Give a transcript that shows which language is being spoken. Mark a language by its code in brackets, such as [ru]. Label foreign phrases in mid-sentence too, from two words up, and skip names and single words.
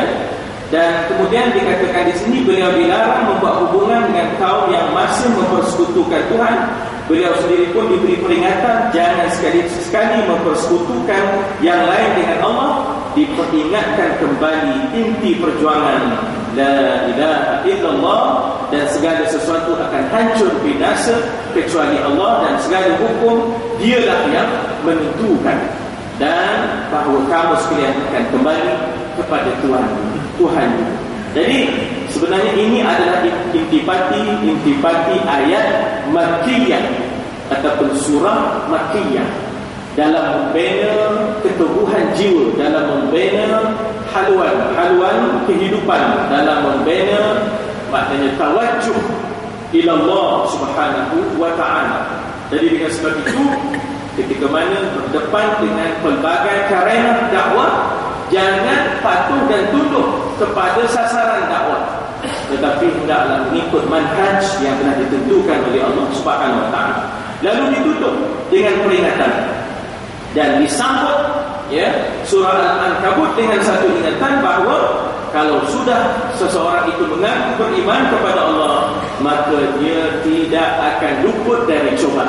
[ms] Dan kemudian dikatakan di sini beliau dilarang membuat hubungan dengan kaum yang masih mempersekutukan Tuhan. Beliau sendiri pun diberi peringatan jangan sekali-sekali mempersekutukan yang lain dengan Allah. Diperingatkan kembali inti perjuangan [ar] لا إله إلا الله, [ms] dan segala sesuatu akan hancur binasa kecuali Allah, dan segala hukum dialah yang menentukan, dan bahawa kamu sekalian akan kembali kepada Tuhan. Jadi sebenarnya ini adalah intipati ayat Makkiyah ataupun surah Makkiyah dalam membina keteguhan jiwa, dalam membina haluan kehidupan, dalam membina maknanya [ar] توجه إلى الله سبحانه وتعالى. [ms] Jadi dengan sebab itu, ketika mana berdepan dengan pelbagai karena dakwah, jangan patuh dan tunduk kepada sasaran dakwah, tetapi hendaklah mengikut manhaj yang telah ditentukan oleh [ar] الله سبحانه وتعالى. [ms] Lalu ditutup dengan peringatan dan disambut, ya, surah Al-Ankabut dengan satu ingatan bahawa kalau sudah seseorang itu mengaku beriman kepada Allah, maka dia tidak akan luput dari cobaan.